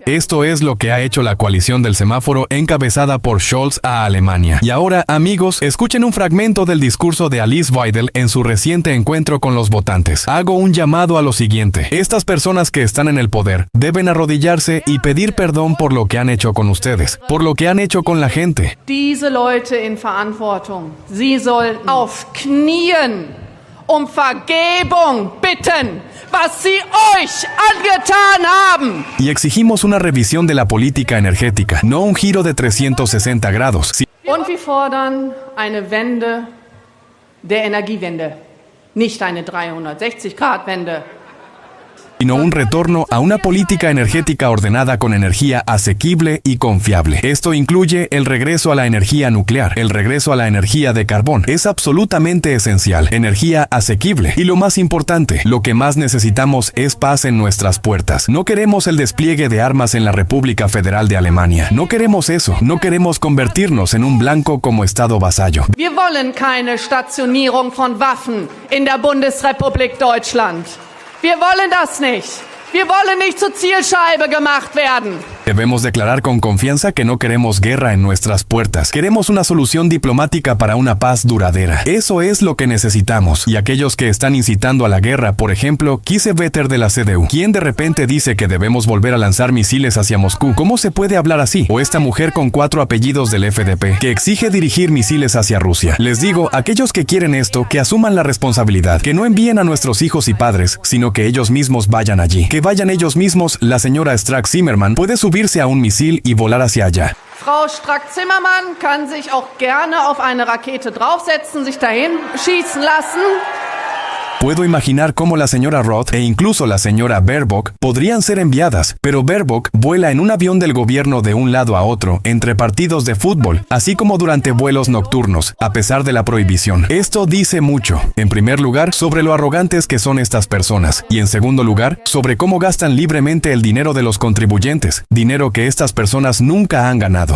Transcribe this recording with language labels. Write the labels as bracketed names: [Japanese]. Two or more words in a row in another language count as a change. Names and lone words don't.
[Spanish] Esto es lo que ha hecho la coalición del semáforo encabezada por Scholz a Alemania. Y ahora, amigos, escuchen un fragmento del discurso de Alice Weidel en su reciente encuentro con los votantes. Hago un llamado a lo siguiente. Estas personas que están en el poder deben arrodillarse y pedir perdón por lo que han hecho con ustedes, por lo que han hecho con la gente. [German] Diese Leute in Verantwortung, sie sollten auf Knien Vergebung bitten, was sie euch angetan haben. [Spanish] Y exigimos una revisión de la política energética, no un giro de 360 grados. [German] Und wir fordern eine Wende der Energiewende, nicht eine 360-Grad-Wende. [Spanish] Sino un retorno a una política energética ordenada con energía asequible y confiable. Esto incluye el regreso a la energía nuclear, el regreso a la energía de carbón. Es absolutamente esencial. Energía asequible. Y lo más importante, lo que más necesitamos es paz en nuestras puertas. No queremos el despliegue de armas en la República Federal de Alemania. No queremos eso. No queremos convertirnos en un blanco como Estado vasallo. [German] Wir wollen keine Stationierung von Waffen in der Bundesrepublik Deutschland. Wir wollen das nicht. Wir wollen nicht zur Zielscheibe gemacht werden. [Spanish] Debemos declarar con confianza que no queremos guerra en nuestras puertas. Queremos una solución diplomática para una paz duradera. Eso es lo que necesitamos. Y aquellos que están incitando a la guerra, por ejemplo, Kiesewetter de la CDU, quien de repente dice que debemos volver a lanzar misiles hacia Moscú. ¿Cómo se puede hablar así? O esta mujer con 4 apellidos del FDP, que exige dirigir misiles hacia Rusia. Les digo, aquellos que quieren esto, que asuman la responsabilidad, que no envíen a nuestros hijos y padres, sino que ellos mismos vayan allí. Que vayan ellos mismos. La señora Strack-Zimmermann puede subirse a un misil y volar hacia allá. [German] Frau Strack-Zimmermann kann sich auch gerne auf eine Rakete draufsetzen, sich dahin schießen lassen. [Spanish] Puedo imaginar cómo la señora Roth e incluso la señora Baerbock podrían ser enviadas, pero Baerbock vuela en un avión del gobierno de un lado a otro, entre partidos de fútbol, así como durante vuelos nocturnos, a pesar de la prohibición. Esto dice mucho, en primer lugar, sobre lo arrogantes que son estas personas, y en segundo lugar, sobre cómo gastan libremente el dinero de los contribuyentes, dinero que estas personas nunca han ganado.